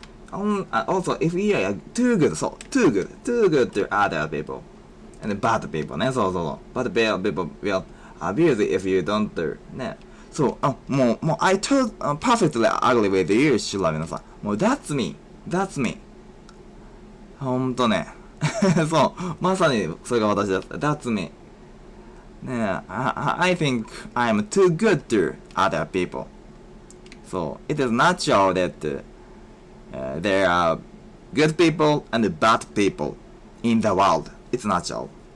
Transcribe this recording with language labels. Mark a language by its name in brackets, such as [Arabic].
[English] Also, if you are too good, too good to other people. And bad people ね。そう。Bad people will abuse if you don't do ね。そう、もう、I perfectly agree with you, should love it, Nathan. もう、that's me. [Japanese] ほんとね。そう、まさにそれが私だった。 [English] That's me. ねえ、I think I'm too good to other people. So, it is natural that there are good people and bad people in the world. It's natural.